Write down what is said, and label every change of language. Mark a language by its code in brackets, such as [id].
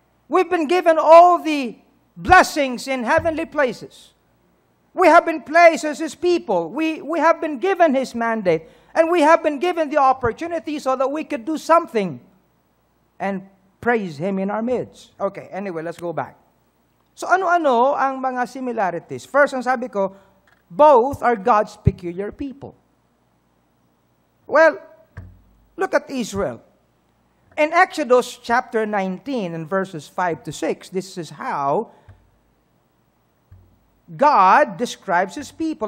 [en] We've been given all the blessings in heavenly places. We have been placed as His people. We have been given His mandate. And we have been given the opportunity so that we could do something and praise Him in our midst. Okay, anyway, let's go back. [tl] So ano-ano ang mga similarities? [en] First, [tl] ang sabi ko, [en] both are God's peculiar people. Well, look at Israel. In Exodus chapter 19 and verses 5 to 6, this is how God describes His people.